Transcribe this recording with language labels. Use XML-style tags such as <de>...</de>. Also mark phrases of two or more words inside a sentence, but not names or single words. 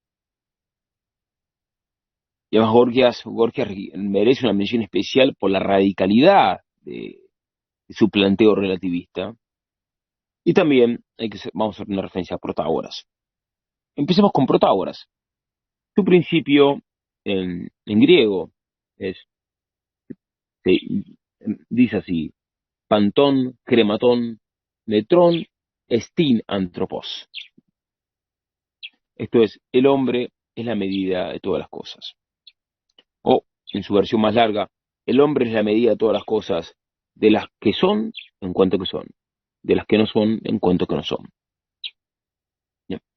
<es>Y además Gorgias merece una mención especial por la radicalidad de su planteo relativista. Y también vamos a hacer una referencia a Protágoras. Empecemos con Protágoras. Su principio en griego se dice así:</es> <el>πάντων, χρημάτων, μέτρον, ἐστὶν ἄνθρωπος.</el> <es>Esto es, el hombre es la medida de todas las cosas. O, en su versión más larga, el hombre es la medida de todas las cosas, de las que son en cuanto que son, de las que no son en cuanto que no son. Bien.</es>